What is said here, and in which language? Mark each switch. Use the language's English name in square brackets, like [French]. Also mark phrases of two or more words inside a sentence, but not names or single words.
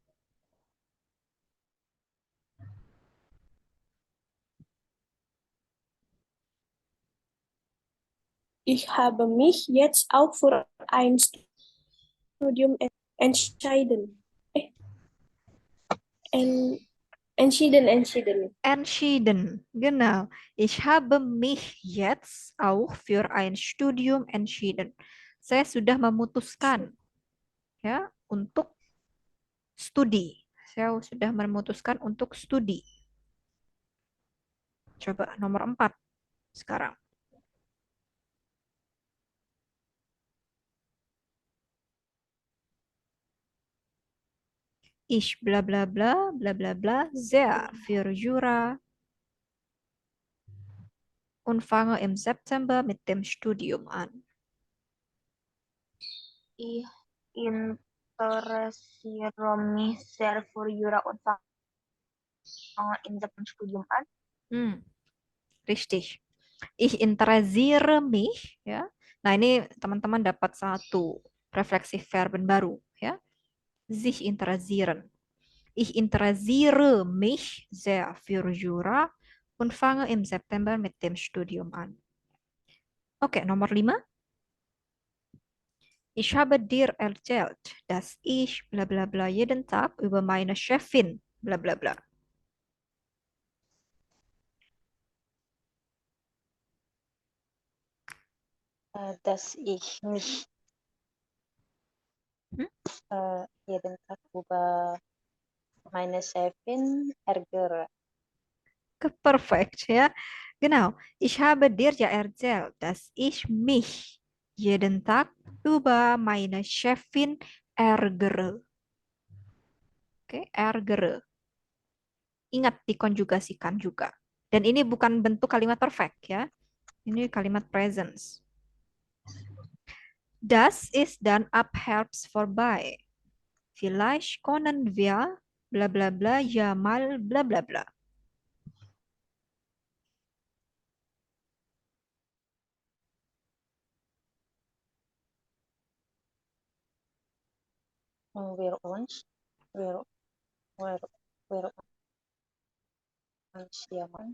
[German] Ich habe mich jetzt auch für ein Studium entschieden. Entschieden. Entschieden, genau. Ich habe mich jetzt auch für ein Studium entschieden. [Indonesian] Saya sudah memutuskan ya untuk studi. Saya sudah memutuskan untuk studi. Coba nomor 4 sekarang. [German] Ich bla bla bla bla bla bla sehr für Jura und fange im September mit dem Studium an. Ich interessiere mich sehr für Jura und fange in September Studium an. Richtig. Ich interessiere mich, [Indonesian] ya. Nah, ini teman-teman dapat satu refleksif verben baru, ya. [German] Sich interessieren. Ich interessiere mich sehr für Jura und fange im September mit dem Studium an. [Indonesian] Oke, nomor 5. [German] Ich habe dir erzählt, dass ich bla bla bla jeden Tag über meine Chefin bla bla bla. Dass ich mich jeden Tag über meine Chefin ärgere. Perfekt, ya. Genau. Ich habe dir ja erzählt, dass ich mich jeden Tag über meine Chefin ärgere. Oke, ärgere. [Indonesian] Ingat dikonjugasikan juga. Dan ini bukan bentuk kalimat perfect ya. Ini kalimat presence. [German] Das ist dann ab Herbst vorbei. Vielleicht können wir bla bla bla ja mal bla bla bla. Wir uns, wir uns jaman.